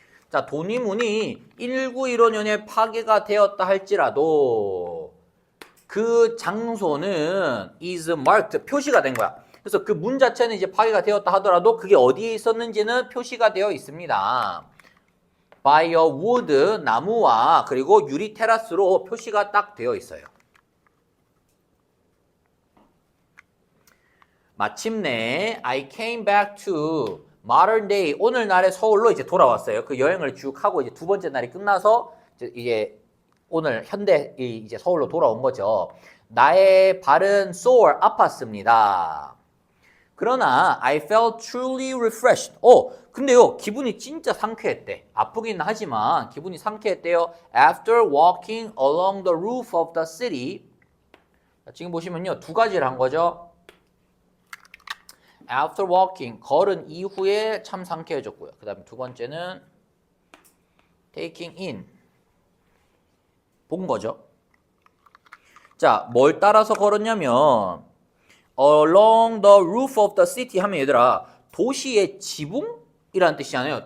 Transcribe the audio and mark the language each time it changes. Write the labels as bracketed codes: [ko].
[ko] 자, 돈위문이 1915년에 파괴가 되었다 할지라도 그 장소는 [en] is marked, [ko] 표시가 된 거야. 그래서 그 문 자체는 이제 파괴가 되었다 하더라도 그게 어디에 있었는지는 표시가 되어 있습니다. [en] by a wood, [ko] 나무와 그리고 유리 테라스로 표시가 딱 되어 있어요. 마침내 [en] I came back to modern day, [ko] 오늘날의 서울로 이제 돌아왔어요. 그 여행을 쭉 하고 이제 두 번째 날이 끝나서 이제 오늘 현대 이제 서울로 돌아온 거죠. 나의 발은 sore, 아팠습니다. 그러나 [en] I felt truly refreshed. [ko] 근데요, 기분이 진짜 상쾌했대. 아프긴 하지만 기분이 상쾌했대요. [en] After walking along the roof of the city. [ko] 지금 보시면요, 두 가지를 한 거죠. [en] After walking, [ko] 걸은 이후에 참 상쾌해졌고요. 그 다음에 두 번째는 taking in, 본 거죠. 자, 뭘 따라서 걸었냐면 [en] along the roof of the city [ko] 하면 얘들아, 도시의 지붕이라는 뜻이잖아요.